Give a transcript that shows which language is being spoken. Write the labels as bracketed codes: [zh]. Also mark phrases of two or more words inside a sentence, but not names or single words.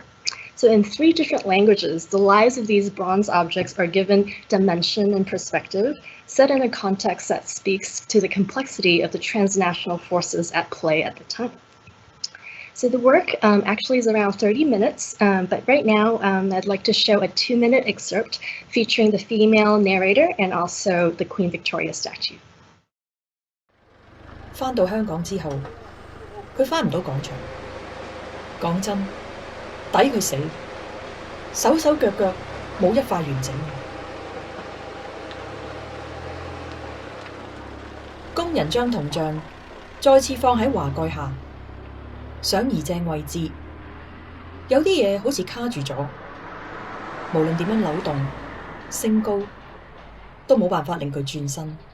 [en] So in 3 different languages, the lives of these bronze objects are given dimension and perspective, set in a context that speaks to the complexity of the transnational forces at play at the time. So the work actually is around 30 minutes, but right now I'd like to show a 2-minute excerpt featuring the female narrator and also the Queen Victoria statue. [yue] 返到香港之後，佢返唔到廣場。講真，抵佢死，手手腳腳冇一塊完整。工人將銅像再次放喺華蓋下。想移正位置， 有啲嘢好似卡住咗，無論點樣扭動、升高，都冇辦法令佢轉身。